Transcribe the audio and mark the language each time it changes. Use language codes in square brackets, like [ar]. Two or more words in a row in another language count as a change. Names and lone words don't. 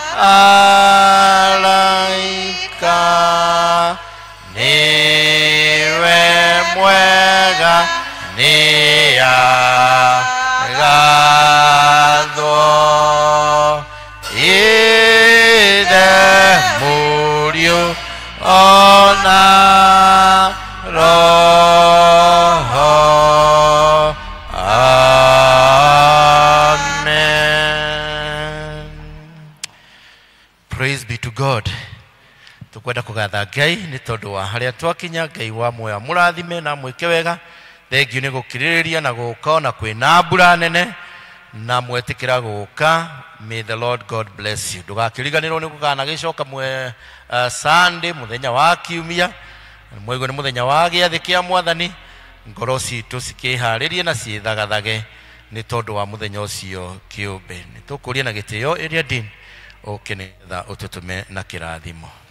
[ki] araika niwe mwega nĩ agathwo Ithe Mũriũ ona Roho. Amen. [en] Praise be to God. [ki] Tukwenda kũgatha Ngai nĩ tondũ wa harĩa twakinya. Ngai wa muoyo mũrathime na mwĩke wega. Thengiũ nĩ gũkirĩrĩria na gũka na kwĩna mbura nene na mwetĩkĩra gũka. [en] May the Lord God bless you. [ki] Ndũgakĩriganĩrwo nĩ gũkanagĩcoka Sunday mũthenya wa kiumia. Mwĩgũ nĩ mũthenya wa gĩathĩ kĩa mwathani. Ngoro citũ cikĩharĩrie na ciĩthagathage nĩ tondũ wa mũthenya ũcio kĩũmbe. Nĩ tũkũria na gĩtĩo ĩrĩa din ũkĩnĩtha ũtũtũme na kĩrathimo.